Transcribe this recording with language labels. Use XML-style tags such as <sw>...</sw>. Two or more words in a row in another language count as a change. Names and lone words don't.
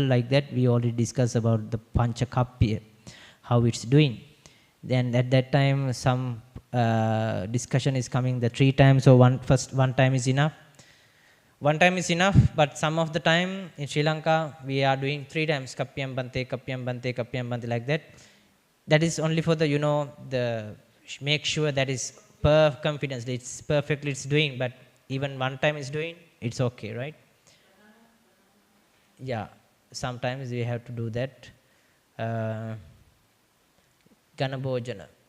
<en>Like that we already discussed about the</en> <pi>pancha kappiya,</pi> <en>how it's doing. Then at that time some discussion is coming, the 3 times, so one time is enough. One time is enough, but some of the time in Sri Lanka we are doing 3 times,</en> <pi>kappiyam bante, kappiyam bante, kappiyam bante,</pi> <en>like that. That is only for the, the make sure that is confidence, it's perfectly it's doing, but even one time is doing, it's okay, right? Yeah, sometimes we have to do that. Ganabhojana.</en>